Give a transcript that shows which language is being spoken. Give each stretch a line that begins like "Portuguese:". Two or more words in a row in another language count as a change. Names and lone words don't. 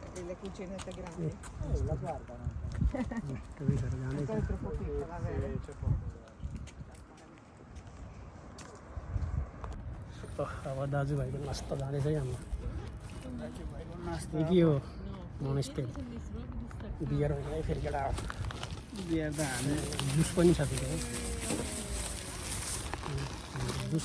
Italian: le cucinette grandi. La guarda. Questa è troppo piccola, vero? C'è poco.
Nepali: अब दाजुभाइको नास्ता जाँदैछ है हाम्रो नास्ता यो के हो मोनेस्टेल बियर होइन है फेरि केटा बियर त हामी जुस पनि छ फेरि है जुस